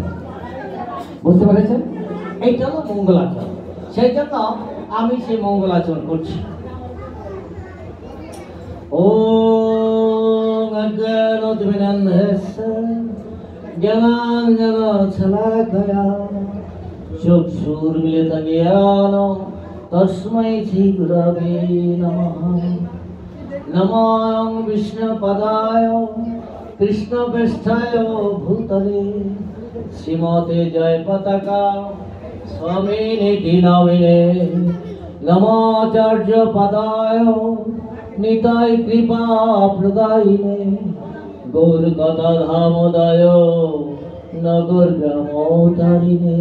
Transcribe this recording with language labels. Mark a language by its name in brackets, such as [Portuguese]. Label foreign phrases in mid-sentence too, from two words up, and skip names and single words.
[Bangla] বুঝতে পেরেছেন? এইটা হলো মঙ্গলাচরণ। সেই জন্য আমি সেই মঙ্গলাচরণ করছি। [Sanskrit] ওম অজ্ঞানতিমিরান্ধস্য জ্ঞানাঞ্জনশলাকয়া চক্ষুর্মিলিतं येन তস্मै শ্রীগুরবে নমঃ। নমো বিষ্ণুপদায় কৃষ্ণপৃষ্ঠায় ভূতলে শ্রীমতে জয়পতাকা স্বামিনীতি নামিনে। নমাচার্য পদায় নিতাই কৃপা প্রদায়িনে গৌরগদাধামোদয় নগর গ্রামোদারিণে।